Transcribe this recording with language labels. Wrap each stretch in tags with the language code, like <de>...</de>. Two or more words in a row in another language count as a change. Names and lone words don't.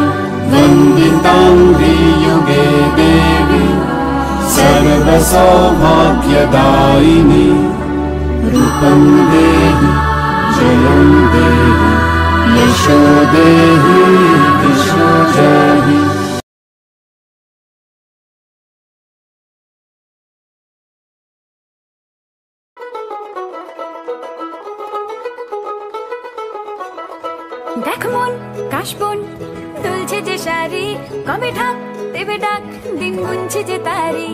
<sa>वन्दिताङ्घ्रि युगे देवी सर्वसौभाग्यदायिनी। रूपं देहि जयं देहि यशो देहि दिशो जहि।</sa> <bn>দেখ মন কাশবন দুলছে যে শাড়ি, কবে ঢাক দেবে ডাক দিন গুনছে যে তারি।</bn>